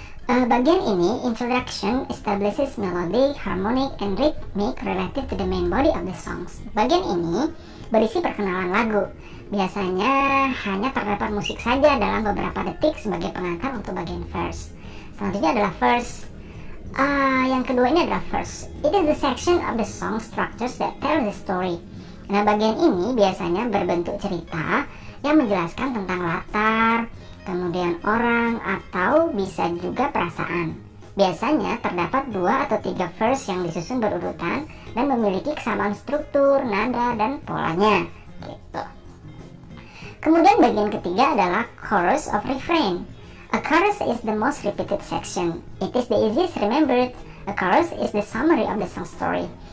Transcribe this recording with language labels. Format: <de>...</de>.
<id>Bagian ini,</id> <en>introduction, establishes melody, harmonic, and rhythmic related to the main body of the songs.</en> <id>Bagian ini berisi perkenalan lagu. Biasanya hanya terdapat musik saja dalam beberapa detik sebagai pengantar untuk bagian verse. Selanjutnya adalah verse. Yang kedua ini adalah verse.</id> <en>It is the section of the song structures that tell the story.</en> <id>Nah, bagian ini biasanya berbentuk cerita yang menjelaskan tentang latar, kemudian orang, atau bisa juga perasaan. Biasanya terdapat 2 atau 3 verse yang disusun berurutan dan memiliki kesamaan struktur, nada, dan polanya gitu. Kemudian bagian ketiga adalah chorus of refrain.</id> <en>A chorus is the most repeated section. It is the easiest remembered. A chorus is the summary of the song story.</en>